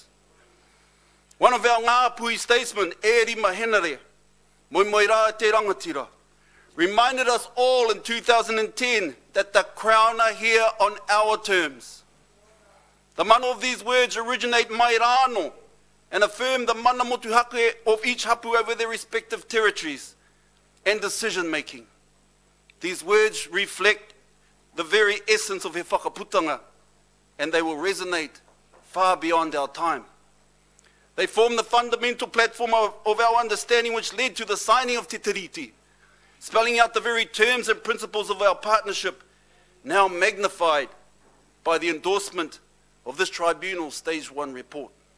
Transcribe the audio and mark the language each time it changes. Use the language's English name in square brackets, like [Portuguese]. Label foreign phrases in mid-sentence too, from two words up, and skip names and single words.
[English] One of our Ngāpuhi statesmen, Eri Mahenare, [Māori] Moimoira te Rangatira, [English] reminded us all in 2010 that the Crown are here on our terms. The mana of these words originate [Māori] mai rāno [English] and affirm the [Māori] mana motuhake [English] of each hapu over their respective territories and decision-making. These words reflect the very essence of [Māori] he whakaputanga, [English] and they will resonate far beyond our time. They form the fundamental platform of our understanding which led to the signing of Te Tiriti, spelling out the very terms and principles of our partnership, now magnified by the endorsement of this tribunal's Stage 1 report.